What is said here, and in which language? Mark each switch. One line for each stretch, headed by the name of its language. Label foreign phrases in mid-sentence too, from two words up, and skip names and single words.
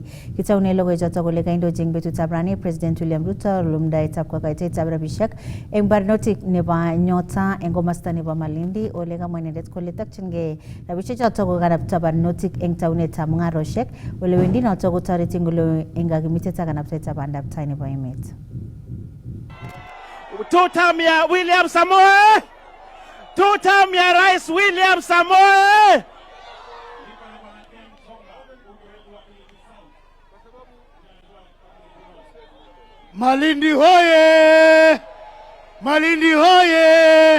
Kalenjin: Kitaune logoichoto kole kaindojing betutab rani President William Ruto lumdaetab kokoitetab rabishek eng barnotik nebo Nyota eng komosta nebo Malindi ole kamwa inendet kole takchingei rabishechoto kokanapta barnotik eng taunetab mungaroshek ole wendi noto kotoreti ngolo eng kakimitetab kanaptaetab bandab tai nebo emet.
Swahili: Two-term ya William Samoei, two-term ya Rais William Samoei. Malindi hoye! Malindi hoye!